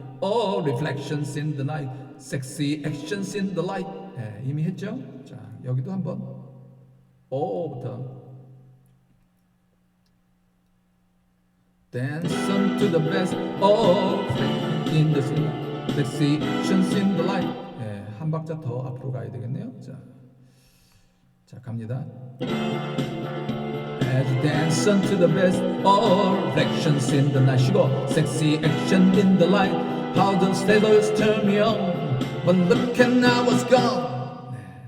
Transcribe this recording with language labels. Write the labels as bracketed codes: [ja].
[en] Oh, reflections in the night. Sexy actions in the light. [ko] 네, 이미 했죠? 자, 여기도 한번. Oh부터. [en] Dance on to the best. Oh, in the sun. Sexy actions in the light. [ko] 네, 한 박자 더 앞으로 가야 되겠네요. 자, 갑니다. [en] As you dance on to the best, all reflections in the night. [ko] 쉬고, [en] sexy action in the light. How those shadows turn me on. When look and now was gone. [ko] 네.